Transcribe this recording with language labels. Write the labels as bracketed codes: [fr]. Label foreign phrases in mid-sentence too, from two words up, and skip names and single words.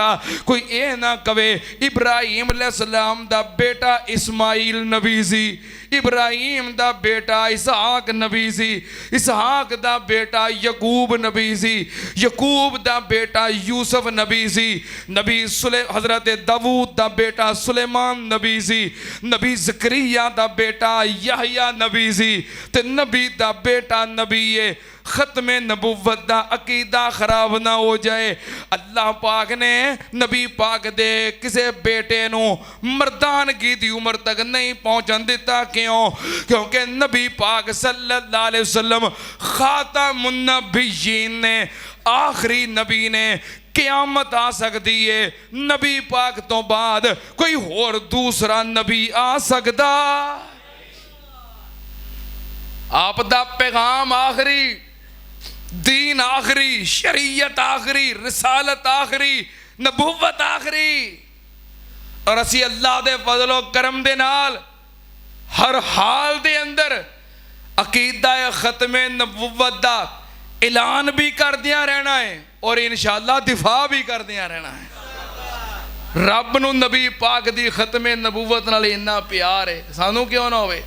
[pa] کوئی اے نہ کہوے ابراہیم علیہ السلام دا بیٹا اسماعیل نبی سی، ابراہیم دا بیٹا اسحاق نبی سی، اسحاق دا بیٹا یعقوب نبی سی، یعقوب دا بیٹا یوسف نبی سی، نبی حضرت داؤد دا بیٹا سلیمان نبی سی، نبی زکریا دا بیٹا یحییٰ نبی سی، تے نبی دا بیٹا نبی ہے. ختم نبوت دا عقیدہ خراب نہ ہو جائے. اللہ پاک نے نبی پاک دے کسے بیٹے نوں مردانگی دی عمر تک نہیں پہنچن دتا. کیوں؟ کیونکہ نبی پاک [ar] صلى الله عليه وسلم خاتم النبيين [pa] نے، آخری نبی نے. قیامت آ سکتی ہے، نبی پاک تو بعد کوئی ہور دوسرا نبی آ سکتا. آپ دا پیغام آخری، دین آخری، شریعت آخری، رسالت آخری، نبوت آخری. اور اسی اللہ دے فضل و کرم دے نال ہر حال دے اندر عقیدہ ختم نبوت دا اعلان بھی کردیاں رہنا ہے اور انشاءاللہ دفاع بھی کردیاں رہنا ہے और इंशाअल्लाह दिफा भी करदियां रहना है। رب نوں نبی پاک دی ختم نبوت نال اینا پیار ہے، سانوں کیوں نہ ہووے.